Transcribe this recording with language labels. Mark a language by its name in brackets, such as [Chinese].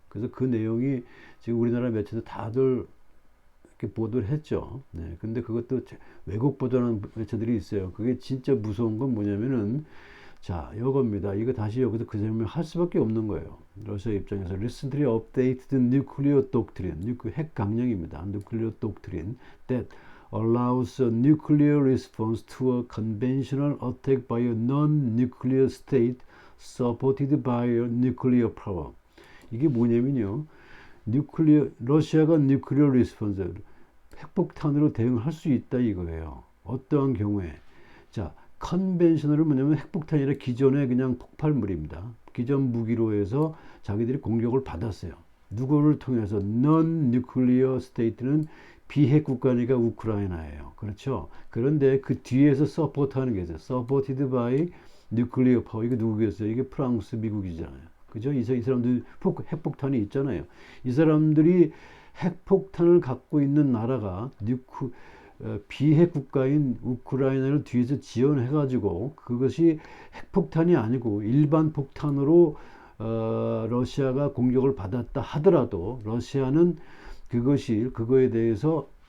[Korean] 그래서 그 내용이 지금 우리나라 매체도 다들 이렇게 보도를 했죠. 네. 근데 그것도 외국 보도하는 매체들이 있어요. 그게 진짜 무서운 건 뭐냐면은 자, 이겁니다. 이거 다시 여기서 그 설명을 할 수밖에 없는 거예요. 러시아 입장에서 [English] recently updated nuclear doctrine, [Korean] 핵 강령입니다. [English] nuclear doctrine that allows a nuclear response to a conventional attack by a non-nuclear state supported by a nuclear power. [Korean] 이게 뭐냐면요. 러시아가 nuclear response, 핵폭탄으로 대응할 수 있다 이거예요. 어떠한 경우에. 자, 컨벤셔널은 뭐냐면 핵폭탄이 아니라 기존의 그냥 폭발물입니다. 기존 무기로 해서 자기들이 공격을 받았어요. 누구를 통해서? non-nuclear state는 비핵 국가니까 우크라이나예요. 그렇죠? 그런데 그 뒤에서 서포트하는 게 있어요. [English] supported by nuclear power. [Korean] 이게 누구겠어요? 이게 프랑스, 미국이잖아요. 그죠? 이 사람들 핵폭탄이 있잖아요. 이 사람들이 핵폭탄을 갖고 있는 나라가 비핵 국가인 우크라이나를 뒤에서 지원해가지고 그것이 핵폭탄이 아니고 일반 폭탄으로 러시아가 공격을 받았다 하더라도 러시아는 그거에 대해서